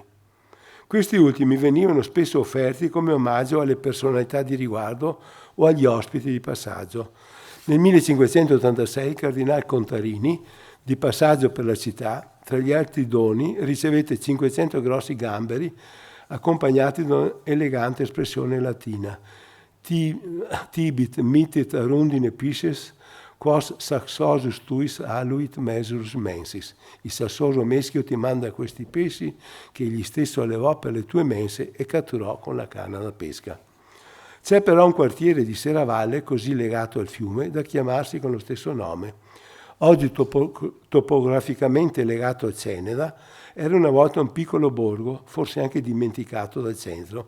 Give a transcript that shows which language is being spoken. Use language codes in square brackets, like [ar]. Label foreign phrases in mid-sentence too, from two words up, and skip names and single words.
[it] Questi ultimi venivano spesso offerti come omaggio alle personalità di riguardo o agli ospiti di passaggio. Nel 1586 il cardinal Contarini, di passaggio per la città, tra gli altri doni ricevette 500 grossi gamberi accompagnati da un'elegante espressione latina: [la] tibit mitit arundine pisces, quos saxosus tuis aluit mesurus mensis. [it] Il sassoso meschio ti manda questi pesci che egli stesso allevò per le tue mense e catturò con la canna da pesca. C'è però un quartiere di Serravalle così legato al fiume da chiamarsi con lo stesso nome. Oggi topograficamente legato a Ceneda, era una volta un piccolo borgo, forse anche dimenticato dal centro.